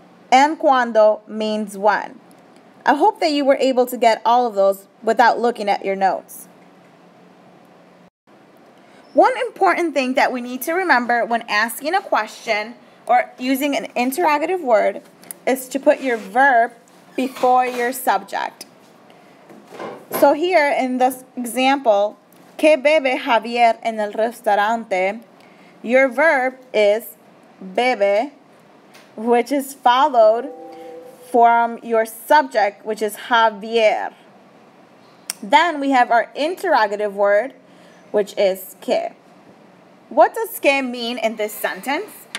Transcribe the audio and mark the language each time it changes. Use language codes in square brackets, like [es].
[en] And cuándo means when. I hope that you were able to get all of those without looking at your notes. One important thing that we need to remember when asking a question or using an interrogative word is to put your verb before your subject. So here in this example, [es] ¿Qué bebe Javier en el restaurante? [en] Your verb is bebe, which is followed from your subject, which is Javier. Then we have our interrogative word, which is que. What does que mean in this sentence?